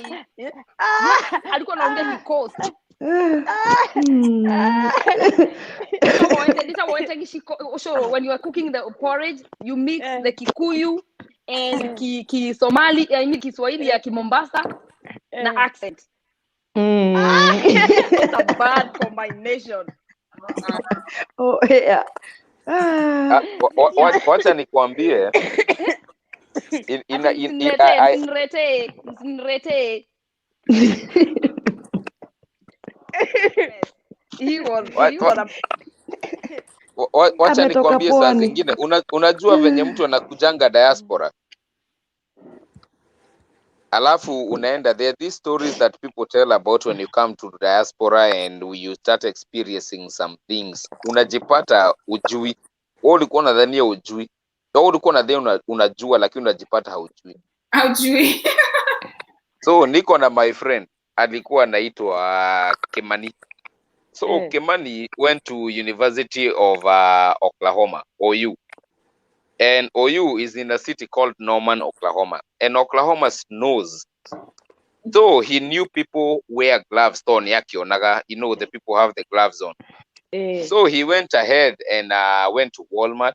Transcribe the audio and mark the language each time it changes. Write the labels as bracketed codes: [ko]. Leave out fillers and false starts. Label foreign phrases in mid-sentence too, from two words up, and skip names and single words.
[sw] Alikuwa anaongea ni [en] coast. When you are cooking the porridge, you mix the Kikuyu and Somali, I mean [sw] Kiswahili ya Kimombasa na [en] accent. It's a bad combination. Oh yeah. [sw] Wacha nikwambie. Nrete. Wacha nikwambie saa zingine unajua venye mtu anakujanga diaspora. Alafu unaenda [en] there these stories that people tell about when you come to diaspora and you start experiencing some things. [sw] Unajipata ujui. Wewe ulikuwa unadhania ujui. Wewe ulikuwa unadhania unajua lakini unajipata haujui. So niko na [en] my friend [sw] alikuwa anaitwa Kimani. [en] So Kimani went to University of Oklahoma, OU. And OU is in a city called Norman, Oklahoma. And Oklahoma snows. So he knew people wear gloves on Yakionaga. You know, the people have the gloves on. So he went ahead and went to Walmart.